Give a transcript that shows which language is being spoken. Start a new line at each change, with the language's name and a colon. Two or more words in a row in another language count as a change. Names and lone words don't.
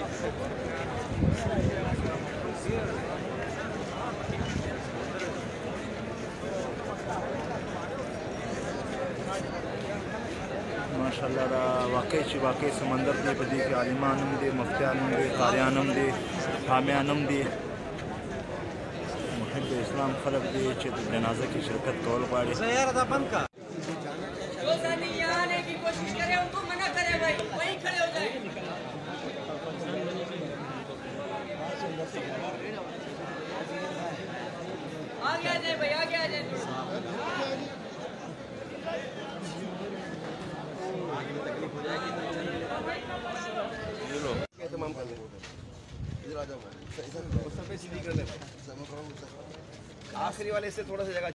Pashto: ماشاءالله دا واقعي چې واقعي سمندر دی په دې کې عالمان هم دي مفتیان هم دي قاریان هم دي حامیان هم دي محب اسلام خلق دي چې د جنازه کې شرکت کول غواړي یاره دا بند کا
Urdu: آگے آ جائے بھائی آگے آ جائے تمام کر دیں گے ادھر آ جاؤ آخری والے سے تھوڑا سا جگہ